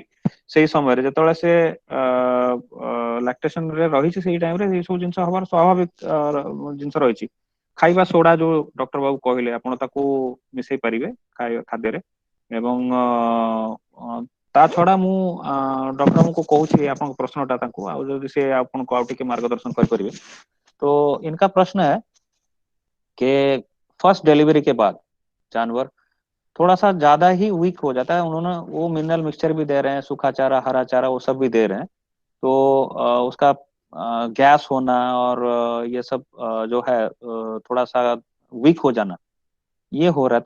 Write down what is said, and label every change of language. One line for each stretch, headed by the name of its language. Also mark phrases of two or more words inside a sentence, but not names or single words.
Odia: ସେଇ ସମୟରେ ଯେତେବେଳେ ସେ ଲାକ୍ଟେସନ ରେ ରହିଛି, ସେଇ ଟାଇମରେ ଏଇ ସବୁ ଜିନିଷ ହବାର ସ୍ୱାଭାବିକ ଜିନିଷ ରହିଛି। ଖାଇବା ସୋଡା ଯୋଉ ଡକ୍ଟର ବାବୁ କହିଲେ, ଆପଣ ତାକୁ ମିଶେଇ ପାରିବେ ଖାଇବା ଖାଦ୍ୟରେ। ଏବଂ ତା ଛଡା ମୁଁ ଡକ୍ଟରଙ୍କୁ କହୁଛି ଆପଣଙ୍କ ପ୍ରଶ୍ନଟା ତାଙ୍କୁ, ଆଉ ଯଦି ସେ ଆପଣଙ୍କୁ ଆଉ ଟିକେ ମାର୍ଗଦର୍ଶନ କରିପାରିବେ।
Hindi: तो इनका प्रश्न है कि
English: first delivery
Hindi: के बाद जानवर थोड़ा सा ज्यादा ही वीक हो जाता है। उन्होंने वो
English: mineral mixture
Hindi: भी दे रहे हैं, सूखा चारा, हरा चारा, वो सब भी दे रहे हैं। तो उसका गैस होना और ये सब जो है थोड़ा सा वीक हो जाना, ये हो रहा है।